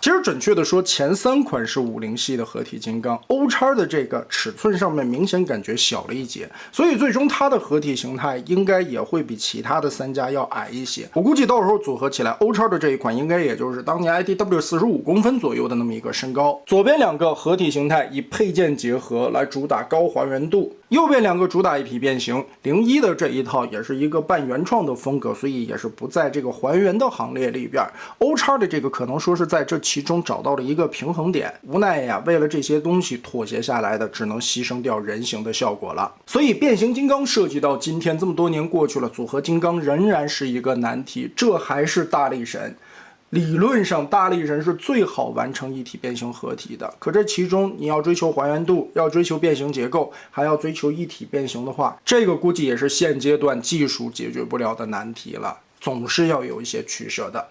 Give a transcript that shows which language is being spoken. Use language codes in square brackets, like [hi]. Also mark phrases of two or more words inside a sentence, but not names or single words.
[zh] 其實準確的說，前3款是50系的合體金剛 ，O-X 的這個尺寸上面明顯感覺小了一截，所以最終它的合體形態應該也會比其他的3家要矮一些。我估計到時候組合起來 O-X 的這一款應該也就是當年 IDW 45公分左右的那麼一個身高。左邊2個合體形態以配件結合来主打高還原度，右邊2 个主打一体变形，01的这一套也是一个半原創的風格，所以也是不在這個還原的行列裡邊。O-X的這個可能說是在這其中找到了一個平衡點，無奈呀，為了這些東西妥協下來的，只能犧牲掉人形的效果了。所以變形金剛設計到今天這麼多年過去了，組合金剛仍然是一個難題，這還是大力神。理論上大力神是最好完成一體變形合體的，可這其中你要追求還原度，要追求變形結構，還要追求一體變形的話，這個估計也是現階段技術解決不了的難題了，總是要有一些取捨的。